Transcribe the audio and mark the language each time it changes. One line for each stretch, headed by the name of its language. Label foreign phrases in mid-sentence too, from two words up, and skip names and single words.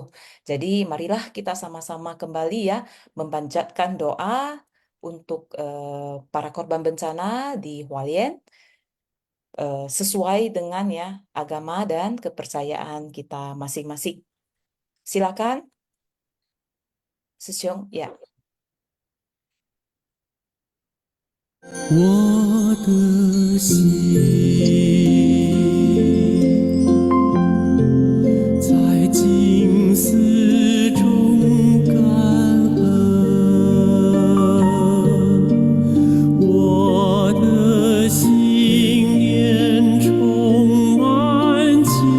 Indonesian: Jadi marilah kita sama-sama kembali ya memanjatkan doa untuk para korban bencana di Hualien sesuai dengan ya agama dan kepercayaan kita masing-masing. Silakan, Sesiong. Ya,
Chinese: 我的心在静思中感恩，我的心念充满虔